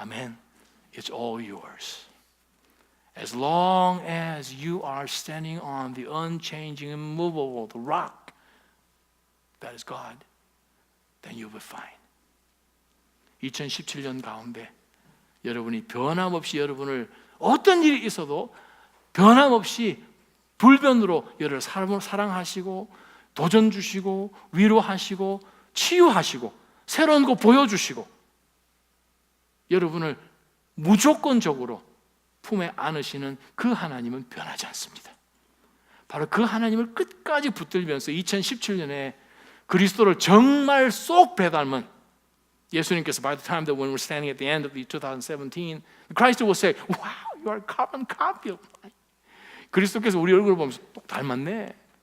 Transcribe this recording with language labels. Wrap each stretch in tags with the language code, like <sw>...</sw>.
<en>아멘. It's all yours. As long as you are standing on the unchanging, immovable, the rock that is God, then you'll be fine.</en> <ko>2017년 가운데 여러분이 변함없이 여러분을 어떤 일이 있어도 변함없이 불변으로 여러분을 사랑하시고 도전 주시고 위로하시고 치유하시고 새로운 거 보여주시고 여러분을 무조건적으로 품에 안으시는 그 하나님은 변하지 않습니다. 바로 그 하나님을 끝까지 붙들면서 2017년에 그리스도를 정말 쏙 배닮은 예수님께서</ko> <en>by the time that when we're standing at the end of the 2017, Christ will say, "Wow, you are a carbon copy of mine."</en> <ko>그리스도께서 우리 얼굴을 보면서 똑 닮았네.</ko>